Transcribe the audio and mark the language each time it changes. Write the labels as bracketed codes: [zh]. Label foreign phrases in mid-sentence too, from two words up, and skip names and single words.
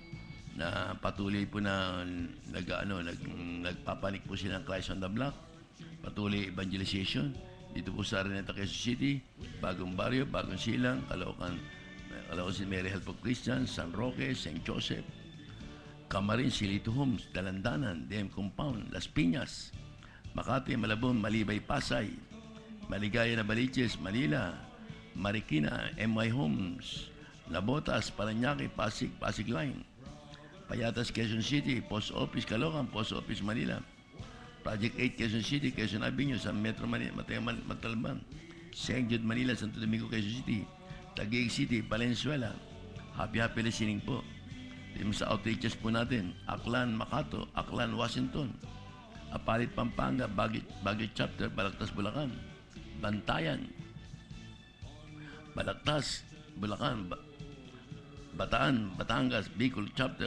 [tl] Na patuloy po na nagpapanik po sila ng Christ on the Block, patuloy evangelization dito po sa Araneta, Quezon City, Bagong Barrio, Bagong Silang, Caloocan Mary Help of Christians, San Roque, St. Joseph, Camarin, Silito Homes, Dalandanan, DM Compound, Las Piñas, Makati, Malabon, Malibay, Pasay, Maligaya na Baliches, Manila, Marikina, MY Homes, Nabotas, Parañaque, Pasig Line, Payatas, Quezon City, Post Office, Caloocan, Post Office, Manila, Project 8, Quezon City, Quezon Avenue, San Metro Manila, Matalban, St. Jude, Manila, Santo Domingo, Quezon City, Taguig City, Valenzuela. [en] Happy listening po. [tl] Yung sa outreaches po natin, Aklan, Makato, Aklan, Washington, Apalit, Pampanga, Baguio Chapter, Balagtas, Bulacan, Bantayan, Balagtas, Bulacan, Bataan, Batangas, Bicol Chapter,